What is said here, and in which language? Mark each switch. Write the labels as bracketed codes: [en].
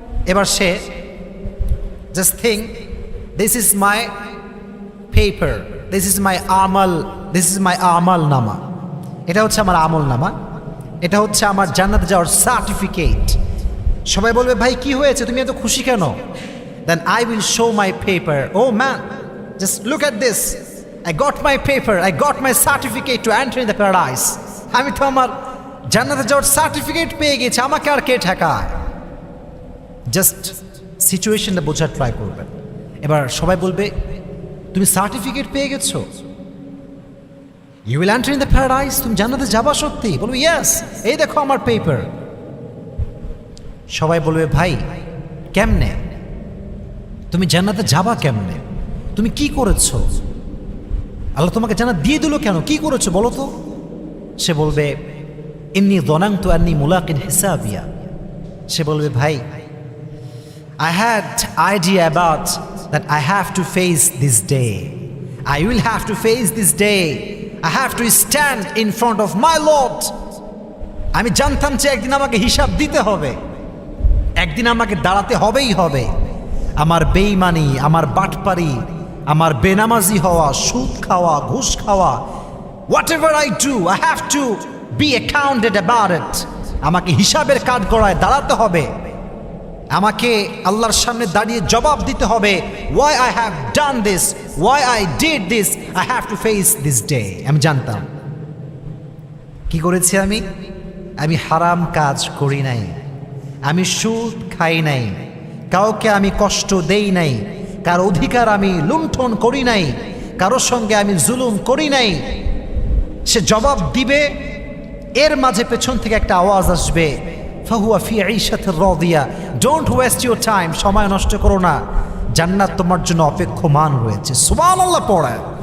[bn] এবার সে [en] Just think, this is my paper, this is my আমাল, this is my আমাল নামা। [bn] এটা হচ্ছে আমার আমল নামা, এটা হচ্ছে আমার জান্নাতে যাওয়ার সার্টিফিকেট। সবাই বলবে ভাই কি হয়েছে, তুমি এত খুশি কেন? [en] Then I will show my paper. Oh man, just look at this. I got my paper, I got my certificate to enter in the paradise. [bn] আমি তো আমার জান্নাতে যাওয়ার সার্টিফিকেট পেয়ে গেছি, আমাকে আর কে ঠেকায়? জাস্ট সিচুয়েশনটা বোঝার ট্রাই করবেন। এবার সবাই বলবে তুমি সার্টিফিকেট পেয়ে গেছো, [en] you will enter in the paradise, [bn] তুমি জান্নাতে যাবা সত্যি? বলবে ইয়েস, এই দেখো আমার পেপার। সবাই বলবে ভাই কেমনে, তুমি জান্নাতে যাবা কেমনে, তুমি কি করেছো, আল্লাহ তোমাকে জান্নাত দিয়ে দিল কেন, কি করেছো বলো তো? [ar] সে বলবে ইন্নী যনানতু আন্নী মুলাকিন হিসাবিয়া। [bn] সে বলবে ভাই [en] I had idea about that I have to face this day, I will have to face this day, I have to stand in front of my Lord. [bn] আমি জানতাম যে একদিন আমাকে হিসাব দিতে হবে, একদিন আমাকে দাঁড়াতে হবেই হবে। আমার বেঈমানি, আমার বাটপারি, আমার বেনামাজি হওয়া, সুদ খাওয়া, ঘুষ খাওয়া, [en] whatever I do, I have to be accounted about it. [bn] আমাকে হিসাবের কাঠগড়ায় দাঁড়াতে হবে, আমাকে আল্লাহর সামনে দাঁড়িয়ে জবাব দিতে হবে। [en] Why I have done this, why I did this, I have to face this day. [bn] আমি জানতাম কি করেছি আমি। আমি হারাম কাজ করি নাই, আমি সুদ খাই নাই, কাউকে আমি কষ্ট দেই নাই, কার অধিকার আমি লুণ্ঠন করি নাই, কারোর সঙ্গে আমি জুলুম করি নাই। সে জবাব দিবে, এর মাঝে পেছন থেকে একটা আওয়াজ আসবে, [ar] ফাহুয়া ফি ঈশাতির রাদিয়া, [en] don't waste your time, [bn] সময় নষ্ট করো না, জান্নাত তোমার জন্য অপেক্ষমান রয়েছে। সুবহানাল্লাহ পড়ে।